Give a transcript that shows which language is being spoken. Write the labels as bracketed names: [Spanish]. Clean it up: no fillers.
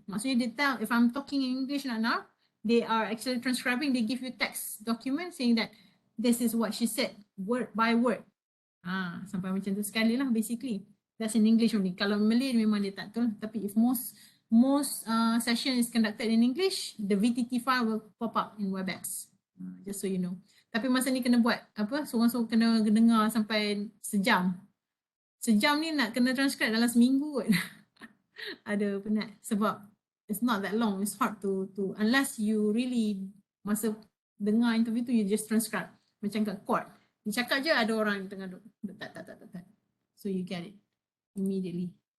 [Malay] Maksudnya [English] they tell, if I'm talking in English now, they are actually transcribing, they give you text document saying that this is what she said, word by word. [Malay] Sampai macam tu sekali lah basically. [English] That's in English only. [Malay] Kalau Malay memang dia tak tahu. Tapi [English] if most session is conducted in English, the VTT file will pop up in WebEx. Just so you know. [Malay] Tapi masa ni kena buat apa, seorang-seorang kena dengar sampai sejam. Sejam ni nak kena transcribe dalam seminggu kot. Ada penat sebab [English] it's not that long. It's hard to unless you really [Malay] masa dengar [English] interview tu you just transcribe. [Malay] Macam kat court. Dia cakap je ada orang tengah duduk. Tak. [English] So you get it immediately.